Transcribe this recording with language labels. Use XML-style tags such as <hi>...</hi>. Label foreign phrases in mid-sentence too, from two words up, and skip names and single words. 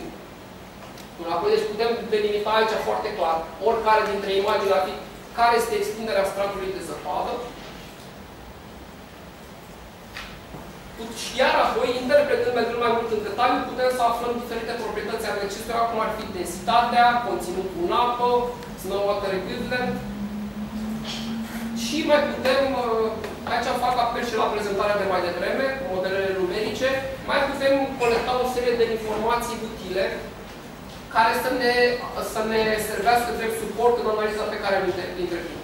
<ro>Apoi, deci putem delimita aici foarte clar oricare dintre imagini ar fi care este extinderea stratului de zăpadă. Iar apoi, interpretând mergând mai mult în detaliu, putem să aflăm diferite proprietăți ale acestuia, cum ar fi densitatea, conținutul în apă,</ro> <en>snow water equivalent.</en> <ro>Și mai putem, aici fac apel și la prezentarea de mai devreme, modelele numerice, mai putem colecta o serie de informații utile care să ne servească drept suport în analiza pe care am intervenit.</ro>